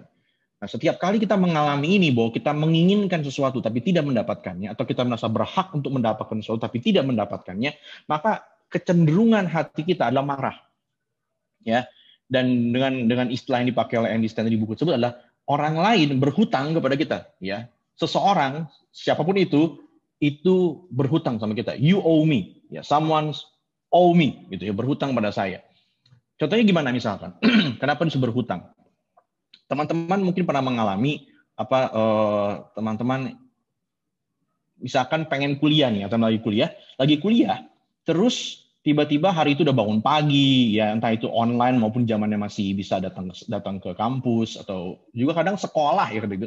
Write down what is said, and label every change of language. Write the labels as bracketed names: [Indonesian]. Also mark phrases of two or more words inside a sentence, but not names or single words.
[Indonesian] Nah, setiap kali kita mengalami ini, bahwa kita menginginkan sesuatu tapi tidak mendapatkannya, atau kita merasa berhak untuk mendapatkan sesuatu tapi tidak mendapatkannya, maka kecenderungan hati kita adalah marah. Ya. Dan dengan istilah yang dipakai oleh Andy Stanley di buku tersebut adalah orang lain berhutang kepada kita. Ya. Seseorang, siapapun itu berhutang sama kita. [English] You owe me. Ya. Someone owe me. [Indonesian] Gitu ya, berhutang pada saya. Contohnya gimana misalkan? Kenapa disebut berhutang? Teman-teman mungkin pernah mengalami teman-teman misalkan pengen kuliah nih, atau lagi kuliah, terus tiba-tiba hari itu udah bangun pagi, ya entah itu online maupun zamannya masih bisa datang ke kampus, atau juga kadang sekolah ya gitu.